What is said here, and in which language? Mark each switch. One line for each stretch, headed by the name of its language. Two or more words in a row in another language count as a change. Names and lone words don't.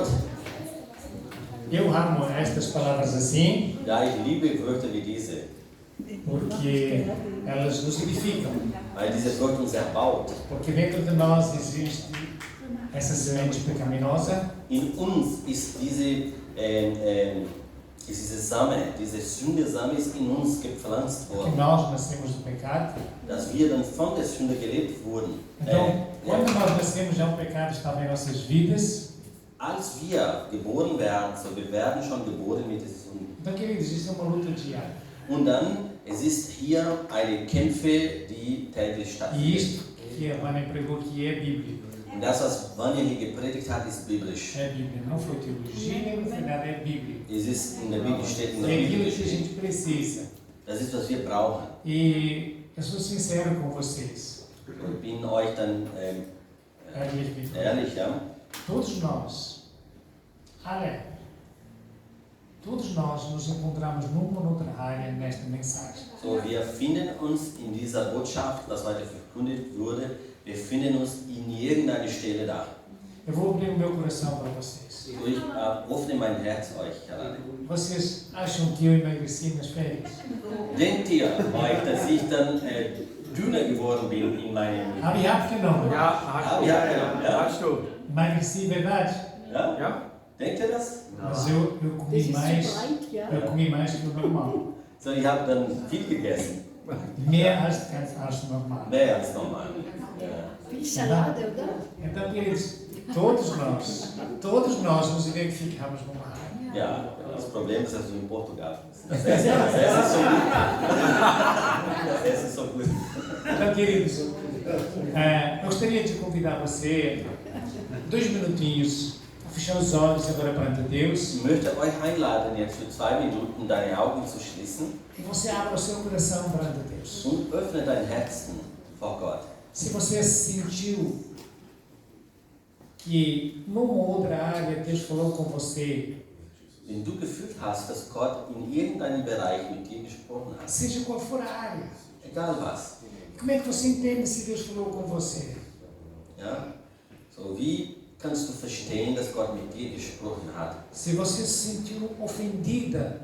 Portuguese: Eu amo estas palavras assim,
German: Ja, ich liebe Wörter wie diese,
Portuguese: porque elas nos edificam.
German: weil dieses Wort uns erbaut.
Portuguese: Porque dentro de nós existe essa semente pecaminosa,
German: In uns ist diese Same, diese Sünde-Same ist in uns gepflanzt
Portuguese: que
German: worden,
Portuguese: nós nascemos do pecado.
German: dass wir dann von der Sünde gelebt wurden.
Portuguese: Então, quando nós nascemos, já o pecado estava em nossas vidas.
German: Als wir geboren werden, so wir werden schon geboren mit dieser Sünde.
Portuguese: Então, queridos, isso é uma luta diária.
German: Und dann, es ist hier eine Kämpfe, die täglich
Portuguese: E
German: stattfinden.
Portuguese: isto que a Vânia pregou que é bíblico.
German: Und das, was Vanya hier gepredigt hat, ist biblisch.
Portuguese: É Bíblia, não foi teologia, na verdade é Bíblia.
German: Es ist in der Bibel, steht in der
Portuguese: É
German: Bibel
Portuguese: aquilo que a
German: geschrieben.
Portuguese: gente precisa.
German: Das ist, was wir brauchen.
Portuguese: E eu sou sincero com vocês.
German: Ich bin euch dann ehrlich, ja.
Portuguese: Todos nós, todos nós nos encontramos numa ou noutra área nesta mensagem.
German: So, wir finden uns in dieser Botschaft, was heute verkündet wurde, wir finden uns in irgendeiner Stelle da.
Portuguese: Eu vou abrir o meu coração para vocês.
German: So, ich öffne mein Herz euch gerade.
Portuguese: Vocês acham que eu emagreci nas férias?
German: Denkt ihr euch, dass ich dann dünner geworden bin in meinem... Habe ich abgenommen? Ja. Hast du?
Portuguese: Emagreci, verdade?
German: Ja? Ja? Denkt ihr das?
Portuguese: Mas eu comi mais que o normal.
German: So, ich habe dann viel gegessen. Mehr als normal. Mehr als normal. Ja.
Portuguese: Então, queridos, todos nós nos identificamos numa área.
German: Ja, das Problem ist, dass du in Portugal bist. Das Essen ist so gut. Das Essen ist so gut.
Portuguese: Então, queridos, eu gostaria de convidar você, 2 minutinhos, a fechar os olhos agora perante Deus.
German: Ich möchte euch einladen, jetzt für 2 Minuten deine Augen zu schließen
Portuguese: E você abra o seu coração perante Deus.
German: und öffne dein Herzen vor Gott.
Portuguese: Se você sentiu que numa outra área Deus falou com você,
German: Wenn du gefühlt hast, dass Gott in irgendeinem Bereich mit dir gesprochen hat,
Portuguese: seja qual for a área,
German: egal was,
Portuguese: como é que você entende se Deus falou com você?
German: ja? So, wie kannst du verstehen, dass Gott mit dir gesprochen hat?
Portuguese: Se você se sentiu ofendida